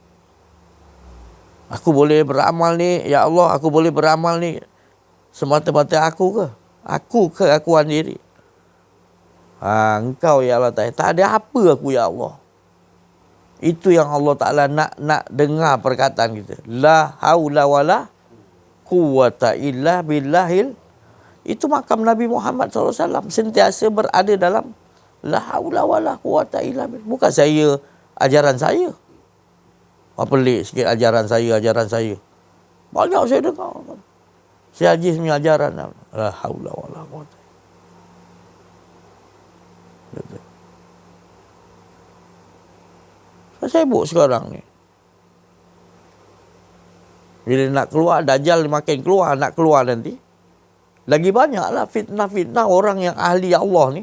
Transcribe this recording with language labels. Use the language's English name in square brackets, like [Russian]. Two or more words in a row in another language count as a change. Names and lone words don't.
[Malay] Aku boleh beramal ni, ya Allah, aku boleh beramal ni semata-mata aku ke? Aku keakuan diri. Engkau ya Allah, tak ada apa aku ya Allah. Itu yang Allah Ta'ala nak dengar perkataan kita. [Arabic] لا حول ولا قوة إلا بالله. [Malay] Itu makam Nabi Muhammad SAW sentiasa berada dalam [Arabic] لا حول ولا قوة إلا بالله. [Malay] Bukan saya, ajaran saya. Pelik sikit ajaran saya. Banyak saya dengar. Si Haji punya ajaran. [Arabic] لا حول ولا قوة. [Malay] Saya sibuk sekarang ni. Bila nak keluar, Dajjal makin keluar, nak keluar nanti. Lagi banyaklah fitnah-fitnah orang yang ahli Allah ni.